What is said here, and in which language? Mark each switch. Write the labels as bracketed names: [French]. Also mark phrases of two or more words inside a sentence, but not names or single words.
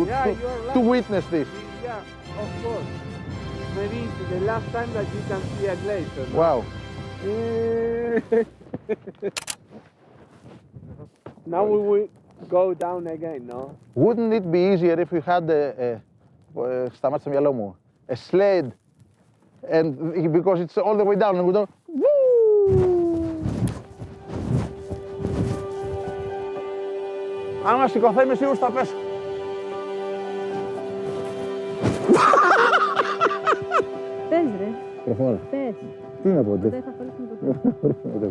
[English] Yeah, you are to lucky. witness this. Yeah, of course. Maybe it's the last time that you can see a glacier. No? Wow. Now we will go down again, no? Wouldn't it be easier if we had [Greek] σταμάτησε στο μυαλό μου. [English] A sled, and because it's all the way down, and we don't. [Greek] Άμα σηκωθώ είμαι σίγουρος θα πέσω. Πες ρε, Προχώρα. πες. Τι να πω, Δεν θα χωρίσουμε ποτέ.